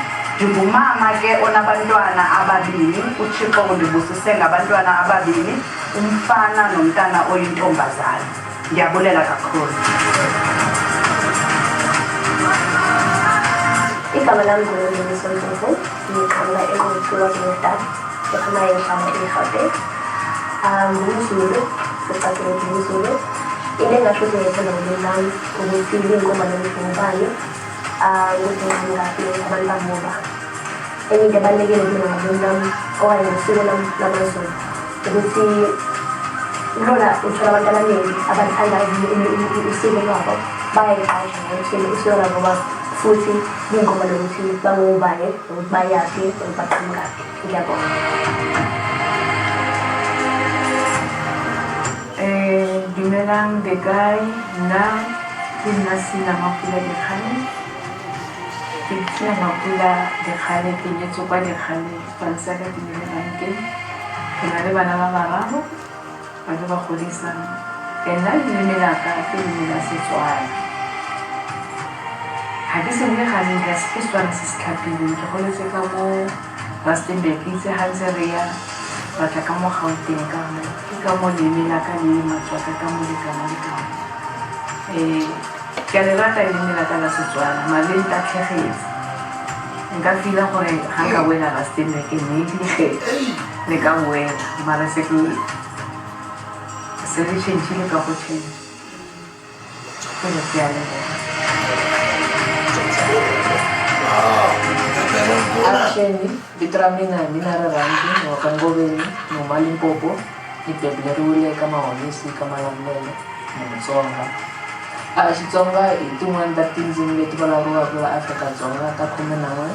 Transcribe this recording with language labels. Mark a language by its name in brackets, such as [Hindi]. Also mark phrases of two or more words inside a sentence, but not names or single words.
[Xhosa] Ndingumama ke onabantwana ababini, uThixo undibusise ngabantwana ababini, umfana nomntana oyintombazana. Ndiyabulela kakhulu. [Zulu] Igama lami nguNondiso Ndlovu, ngiqhamuka eNquthu North, ephuma ehlala eGauteng. NguZulu, sicacile ngizulu. Into engasho ukuthi ngiyethanda ngolimi lami ukuthi liyinkomo nomfungubani, ukuthi ngingaphi abantu bamuva. Enye into ebalulekile kumina ngolimi lami okanye ngosiko lamaZulu ukuthi lona uthola abantu abaningi abathanda isiko lwabo bayayiqasha ngokuthi isiko labo futhi liyinkomo lokuthi bangubani, ukuthi bayaphi, ukuthi baqhamukaphi. Ngiyabonga. [Tswana] Dumelang Begai, nna ke nna Sina Mapula Dikgane. Ke Sina Mapula Dikgane, ke nyetswe kwa Dikgane, spansa ka Dumele Bankeng. Ke na le bana ba bararo, ba le ba godisang. Nna leleme la ka ke leleme la Setswana. Ha ke se bue gantsi ka Setswana se se tlhapileng, ke goletse ka mo Rustenburg, itse ha ntse re ya batla ka mo Gauteng ka mo ke ka mo leleme la ka le matswaka ka mo lekana le ka mo. Ke a le rata leleme la ka la Setswana, mare le ntatlhegetse. Nka feel-a gore ga nka wela Rustenburg maybe le ka wela, mara se re change-ile ka go change. Pele ke a leboga. [Tsonga] Avuxeni, vito ra mina hi mina Rirhandzu wa ka Ngoveni, Noma Limpopo, ni bebuleriwile eka Mahonisi ka Malamulele. Mutsonga. Xitsonga I tin'wana ta tindzimi leti vulavuriwaka laha Afrika-Dzonga ta 11.